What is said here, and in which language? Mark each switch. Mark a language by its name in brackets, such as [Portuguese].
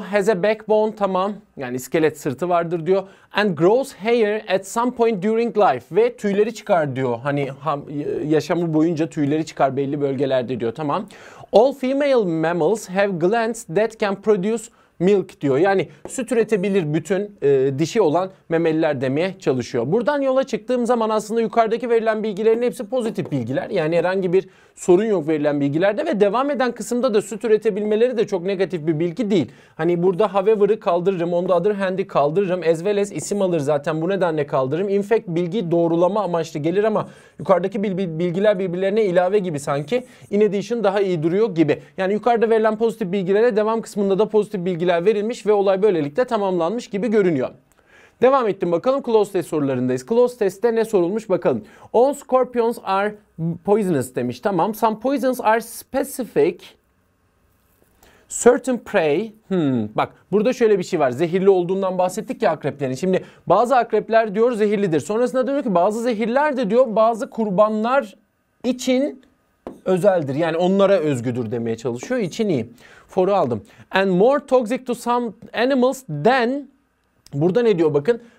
[English] Has a backbone, [Turkish] tamam. Yani iskelet sırtı vardır diyor. [English] And grows hair at some point during life. [Turkish] Ve tüyleri çıkar diyor. Hani yaşamı boyunca tüyleri çıkar belli bölgelerde diyor. Tamam. [English] All female mammals have glands that can produce milk [Turkish] diyor. Yani süt üretebilir bütün dişi olan memeliler demeye çalışıyor. Buradan yola çıktığım zaman aslında yukarıdaki verilen bilgilerin hepsi pozitif bilgiler. Yani herhangi bir sorun yok verilen bilgilerde ve devam eden kısımda da süt üretebilmeleri de çok negatif bir bilgi değil. Hani burada however'ı kaldırırım, [English] on the other hand'i [Turkish] kaldırırım. As well as isim alır zaten, bu nedenle kaldırırım. In fact bilgi doğrulama amaçlı gelir ama yukarıdaki bilgiler birbirlerine ilave gibi sanki. [English] In addition [Turkish] daha iyi duruyor gibi. Yani yukarıda verilen pozitif bilgilere devam kısmında da pozitif bilgiler verilmiş ve olay böylelikle tamamlanmış gibi görünüyor. Devam ettim bakalım, close test sorularındayız. Close test'te ne sorulmuş bakalım. [English] All scorpions are poisonous [Turkish] demiş. Tamam. [English] Some poisons are specific. Certain prey. [Turkish] Bak burada şöyle bir şey var. Zehirli olduğundan bahsettik ya akreplerin. Şimdi bazı akrepler diyor zehirlidir. Sonrasında diyor ki bazı zehirler de diyor bazı kurbanlar için özeldir. Yani onlara özgüdür demeye çalışıyor. İçin iyi. For'u aldım. [English] And more toxic to some animals than, [Turkish] burada ne diyor bakın?